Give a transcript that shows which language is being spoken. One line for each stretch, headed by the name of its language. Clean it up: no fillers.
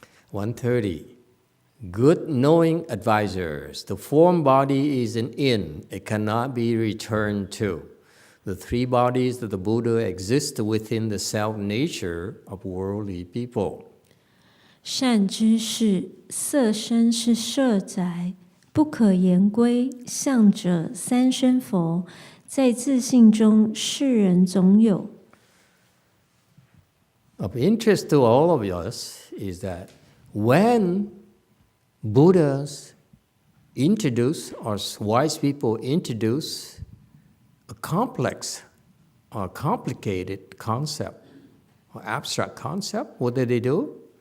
English: 130. Good knowing advisors. The form body is an inn. It cannot be returned to. The three bodies of the Buddha exist within the self-nature of worldly people.
Chinese: 善知识，色身是舍宅，不可言归。相者三身佛，在自性中，世人总有。
English: Of interest to all of us is that when Buddhas introduce, or wise people introduce, a complex or complicated concept or abstract concept, what do?